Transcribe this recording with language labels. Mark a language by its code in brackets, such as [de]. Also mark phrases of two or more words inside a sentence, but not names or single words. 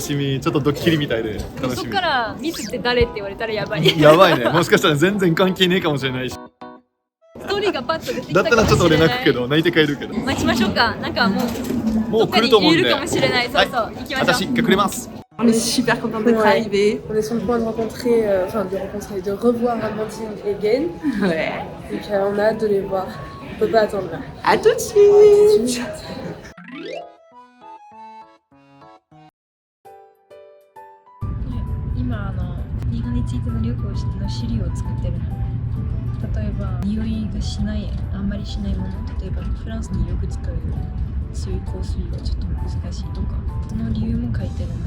[ja] 楽しみ、ちょっとドッキリみたいで楽しみ。そっからミツって誰って言われたらやばいやばいね、もしかしたら全然関係ねえかもしれないし、ストーリーがパッと出てきだたかもしれない。ったらちょっと俺泣くけど、泣いて帰るけど、待ちましょうか。なんかもう来ると思うんで、いるかもしれない。そうそう、行きましょう。私隠れます。 [fr] On est super contents d'être arrivés. On est sur le point de rencontrer, de revoir Amandine et Gaël. Ouais. Donc on a hâte de les voir. On peut pas attendre là. À tout de suite. [ja] 今日本についての旅行の資料を作ってるの。例えば匂いがしない、あんまりしないもの、例えばフランスによく使う強い香水がちょっと難しいとか、その理由も書いてるの。